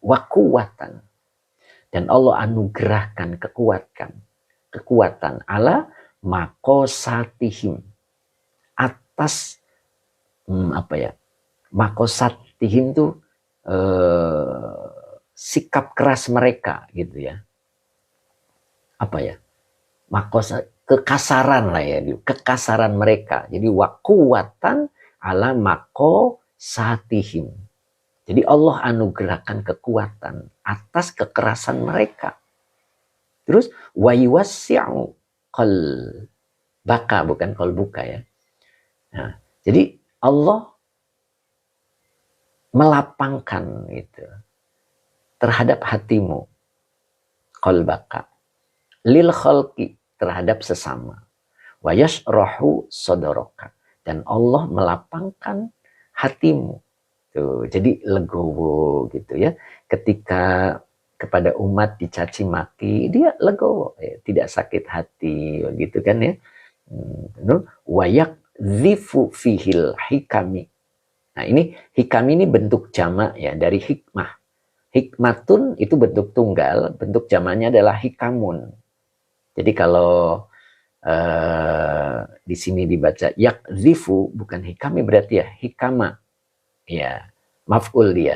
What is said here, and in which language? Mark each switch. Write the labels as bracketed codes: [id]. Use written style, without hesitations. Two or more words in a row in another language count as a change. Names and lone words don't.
[ar] وقوة, [id] dan Allah anugerahkan kekuatan [ar] على مقاساتهم, [id] atas makosatihim tuh sikap keras mereka gitu ya. Kekasaran lah ya, kekasaran mereka. [ar] Jadi وقوة على مقاساتهم. [id] Jadi Allah anugerahkan kekuatan atas kekerasan mereka. Terus [ar] ويوسع قلبك, [id] bukan qalbuka ya. Nah, jadi Allah melapangkan itu terhadap hatimu, [ar] قلبك للخلق, [id] terhadap sesama, [ar] ويشرح صدرك, [id] dan Allah melapangkan hatimu. Tuh, jadi legowo gitu ya. Ketika kepada umat dicaci maki, dia legowo, ya, tidak sakit hati gitu kan ya. [ar] ويقذف فيه الحكم. [id] Nah, ini hikami ini bentuk jamak ya dari hikmah. Hikmatun itu bentuk tunggal, bentuk jamaknya adalah hikamun. Jadi kalau di sini dibaca yakzifu, bukan hikami berarti ya hikama, ya maf'ul dia.